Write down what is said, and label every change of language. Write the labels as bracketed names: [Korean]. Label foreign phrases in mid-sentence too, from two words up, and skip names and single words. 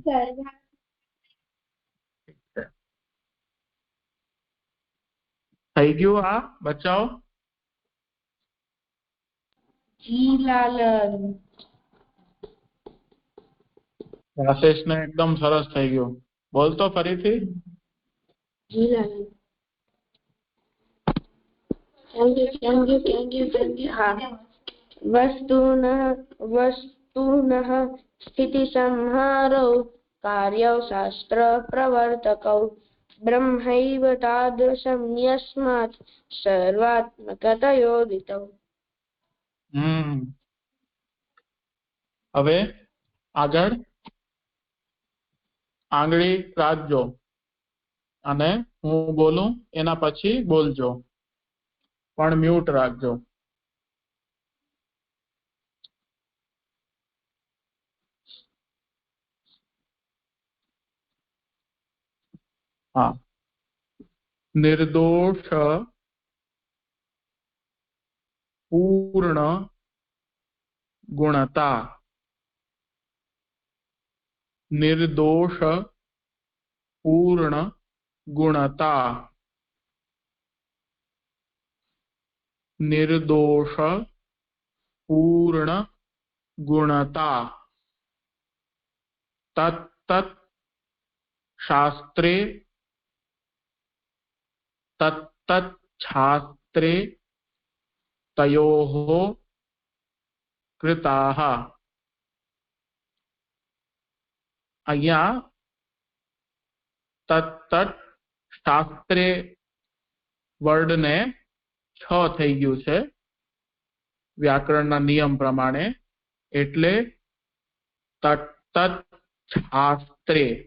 [Gujarati] થઈ ગયું આ બચાવ? જી લાલન. રાશેષ ને એકદમ સરસ થઈ ગયું. બોલતો ફરીથી. જી લાલન. [English] Thank you. [Gujarati] હા. [Sanskrit] वस्तुनः स्थितिसंहारौ कार्यौ शास्त्रप्रवर्तकौ ब्रह्मैव तादृशं यस्मात् सर्वात्मकतयोदितौ। [Gujarati] હવે આગળ આંગળી રાખજો અને હું બોલું એના પછી બોલજો, પણ મ્યુટ રાખજો. હા. [Sanskrit] निर्दोष पूर्ण गुणता. निर्दोष पूर्ण गुणता. निर्दोष पूर्ण गुणता. तत्तत् शास्त्रे तत्तत् शास्त्रे तयोः कृताः. [Gujarati] અહીંયા [Sanskrit] तत्तत् शास्त्रे [Gujarati] વર્ડ ને છ થઈ ગયું છે વ્યાકરણના નિયમ પ્રમાણે, એટલે [Sanskrit] तत्तत् शास्त्रे.